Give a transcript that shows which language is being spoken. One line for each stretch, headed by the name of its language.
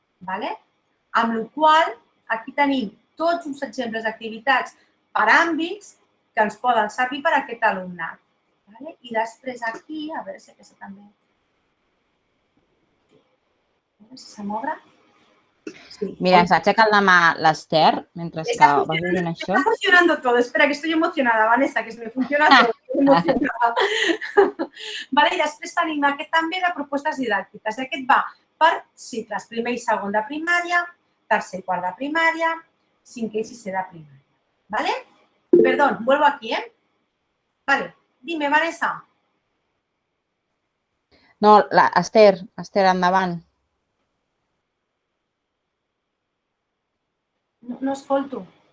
Catalan: Amb la qual cosa, aquí tenim tots uns exemples d'activitats per àmbits que ens poden servir per a aquest alumnat. I després aquí, a veure si aquesta també... A veure si se m'obre. Mira, ens aixeca el demà l'Ester, mentre que vas dient això.
Spanish: Está funcionando todo. Espera, que estoy emocionada, Vanessa, que me funciona todo. Estoy emocionada.
Catalan: I després tenim aquest també de propostes didàctiques. Aquest va per cicles primer i segon de primària, tercer i quart de primària, cinquè i sisè de primària.
Spanish: Perdón, vuelvo aquí, Dime, Vanessa.
Catalan: No, Esther, endavant. No escolto.